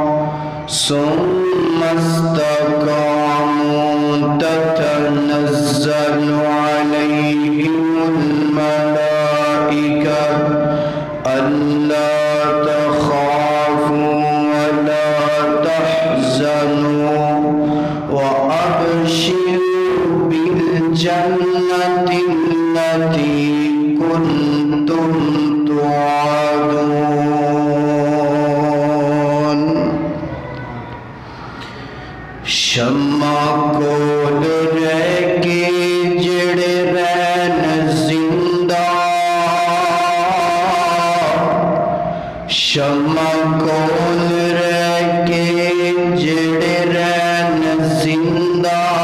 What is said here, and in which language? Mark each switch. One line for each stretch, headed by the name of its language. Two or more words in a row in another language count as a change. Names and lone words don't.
Arabic: ثم استقاموا تتنزل عليهم الملائكة ألا تخافوا ولا تحزنوا وأبشروا بالجنة التي كنتم توعدون.
Punjabi: شمع کول رہ کے جڑے رہن زندہ، شمع کول رہ کے جڑے رہن زندہ،